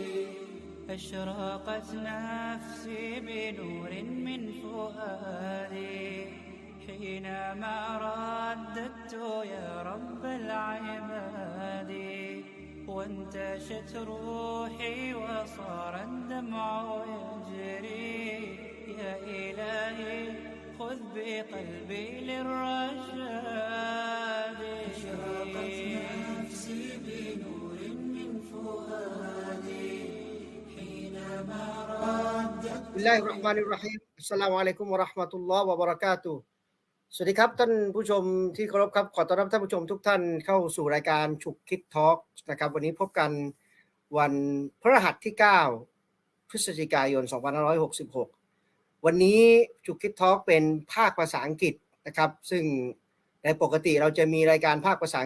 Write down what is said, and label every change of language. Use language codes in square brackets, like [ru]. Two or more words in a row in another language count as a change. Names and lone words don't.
[ar] أشرقت نفسي بنور من فؤادي حينما رددت يا رب العباد وانتشت روحي وصار الدمع يجري يا إلهي خذ بقلبي للرشاد أشرقت نفسي بنور من فؤادي حينما رددت بسم الله الرحمن الرحيم السلام عليكم ورحمة الله وبركاته [th] สวัสดีครับท่านผู้ชมที่เคารพครับขอต้อนรับท่านผู้ชมทุกท่านเข้าสู่รายการฉุกคิดทอล์กนะครับวันนี้พบ กันวันพฤหัสที่9พฤศจิกายน2566วันนี้ฉุกคิดทอล์กเป็นภาคภาษาอังกฤษนะครับซึ่งในปกติเราจะมีรายการภาคภาษาอั